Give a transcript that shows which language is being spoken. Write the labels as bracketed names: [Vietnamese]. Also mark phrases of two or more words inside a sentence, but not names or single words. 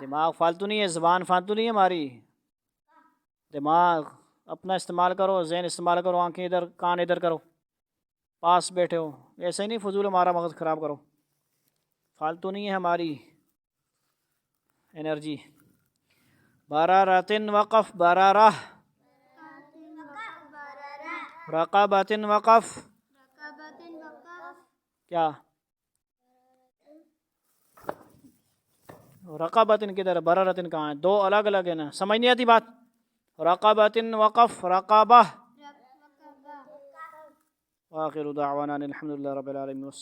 [Urdu] دماغ فالتو نہیں ہے، زبان فالتو نہیں ہے ہماری، دماغ اپنا استعمال کرو، ذہن استعمال کرو، آنکھیں ادھر کان ادھر کرو، پاس بیٹھے ہو، ایسے ہی نہیں فضول ہمارا مغز خراب کرو، فالتو نہیں ہے ہماری انرجی۔ [Arabic] برارتن وقف، برارہ، برارہ، رقابتن وقف رقبات، وقف، [Urdu] کیا، رقابتن کدھر ہے، برارتن کہاں ہے، دو الگ الگ ہے نا، سمجھ نہیں آتی بات، [Arabic] رقابتن وقف، رقابہ۔ رقبہ، وآخر دعوانا الحمد للہ رب العالمین۔